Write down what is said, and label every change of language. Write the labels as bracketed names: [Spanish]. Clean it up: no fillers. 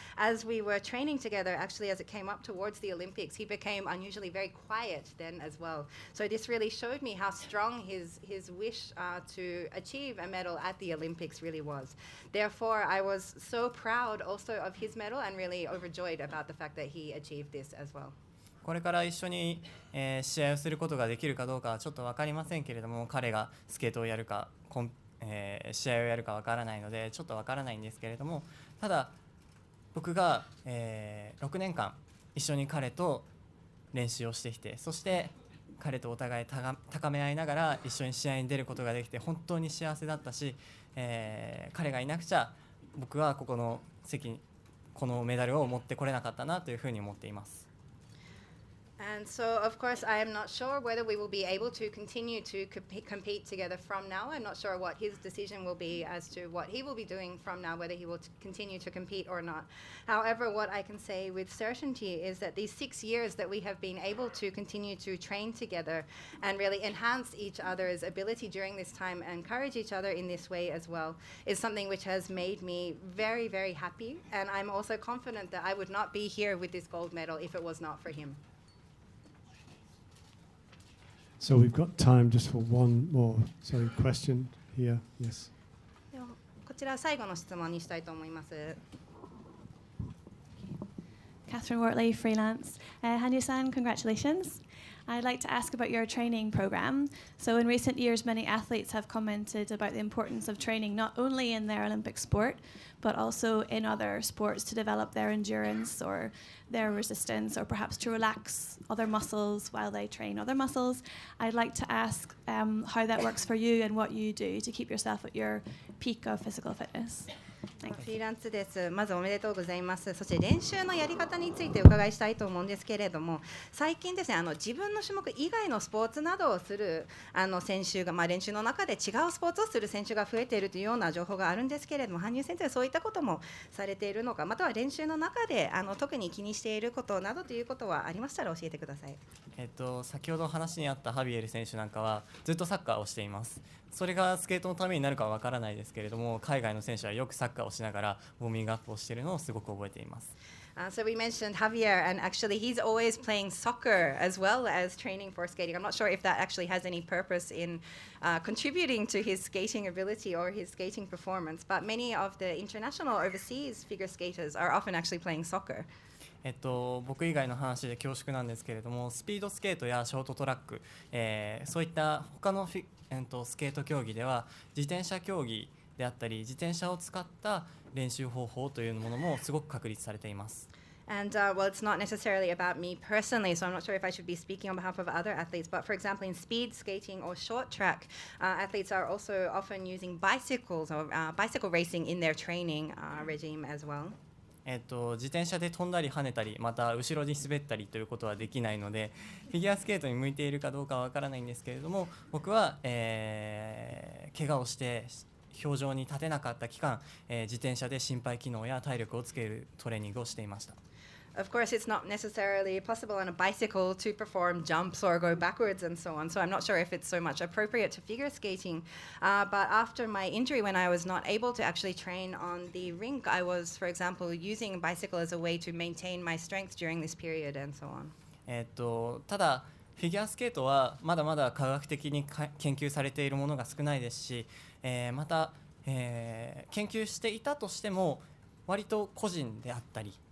[English] As we were training together, actually, as it came up towards the Olympics, he became unusually very quiet then as well. So this really showed me how strong his wish to achieve a medal at the Olympics really was. Therefore, I was so proud also of his medal and really overjoyed about the fact that he achieved this as well. [Japanese] これから一緒に、試合をすることができるかどうかはちょっと分かりませんけれども、彼がスケートをやるか、試合をやるか分からないのでちょっと分からないんですけれども、ただ僕が、6年間一緒に彼と練習をしてきて、そして彼とお互い高め合いながら一緒に試合に出ることができて本当に幸せだったし、彼がいなくちゃ僕はこのメダルを持ってこれなかったなというふうに思っています。 [English] And so, of course, I am not sure whether we will be able to continue to compete together from now. I'm not sure what his decision will be as to what he will be doing from now, whether he will continue to compete or not. However, what I can say with certainty is that these 6 years that we have been able to continue to train together and really enhance each other's ability during this time and encourage each other in this way as well is something which has made me very, very happy. And I'm also confident that I would not be here with this gold medal if it was not for him. So we've got time just for one more. Sorry, question here. Yes. [Japanese] ではこちら最後の質問にしたいと思います。 [English] Catherine Wortley, freelance. Hanyu-san, congratulations. I'd like to ask about your training program. So in recent years, many athletes have commented about the importance of training not only in their Olympic sport, but also in other sports to develop their endurance or their resistance, or perhaps to relax other muscles while they train other muscles. I'd like to ask how that works for you and what you do to keep yourself at your peak of physical fitness. [Japanese] フリーランスです。まずおめでとうございます。そして練習のやり方についてお伺いしたいと思うんですけれども、最近ですね、自分の種目以外のスポーツなどをする選手が、練習の中で違うスポーツをする選手が増えているというような情報があるんですけれども、羽生先生はそういったこともされているのか、または練習の中で特に気にしていることなどということはありましたら教えてください。先ほど話にあったハビエル選手なんかはずっとサッカーをしています。それがスケートのためになるかはわからないですけれども、海外の選手はよくサッカーをしながらウォーミングアップをしているのをすごく覚えています。 [English] So we mentioned Javier, and actually he's always playing soccer as well as training for skating. I'm not sure if that actually has any purpose in contributing to his skating ability or his skating performance, but many of the international overseas figure skaters are often actually playing soccer. [Japanese] 僕以外の話で恐縮なんですけれども、スピードスケートやショートトラック、そういった他のスケート競技では自転車競技であったり自転車を使った練習方法というものもすごく確立されています。 [English] And well, it's not necessarily about me personally, so I'm not sure if I should be speaking on behalf of other athletes. But for example, in speed skating or short track, athletes are also often using bicycles or bicycle racing in their training regime as well. [Japanese] 自転車で飛んだり跳ねたりまた後ろに滑ったりということはできないので、フィギュアスケートに向いているかどうかはわからないんですけれども、僕は、怪我をして氷上に立てなかった期間、自転車で心肺機能や体力をつけるトレーニングをしていました。 [English] Of course, it's not necessarily possible on a bicycle to perform jumps or go backwards and so on. So I'm not sure if it's so much appropriate to figure skating. But after my injury, when I was not able to actually train on the rink, I was, for example, using a bicycle as a way to maintain my strength during this period and so on. [Japanese] ただフィギュアスケートはまだまだ科学的に研究されているものが少ないですし、また、研究していたとしても割と個人であったり、